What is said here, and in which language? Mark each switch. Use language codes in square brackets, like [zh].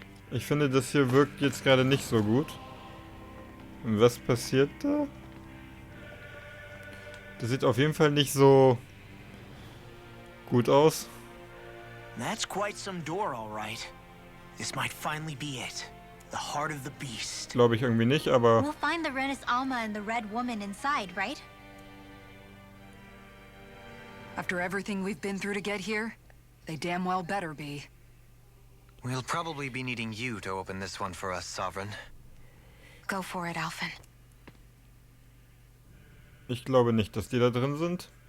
[de] Ich finde, das hier wirkt jetzt gerade nicht so gut. Und was passiert da? Das sieht auf jeden Fall nicht so gut aus. [en] That's quite some door, all right. This might finally be it. The heart of the beast. [de] Glaube ich irgendwie nicht, aber [en] We'll find the Renis Alma and the Red Woman inside, right? After everything we've been through to get here, they damn well better be. We'll probably be needing you to open this one for us, Sovereign. Go for it, Alphen. [de] ich glaube nicht, dass die da drin sind.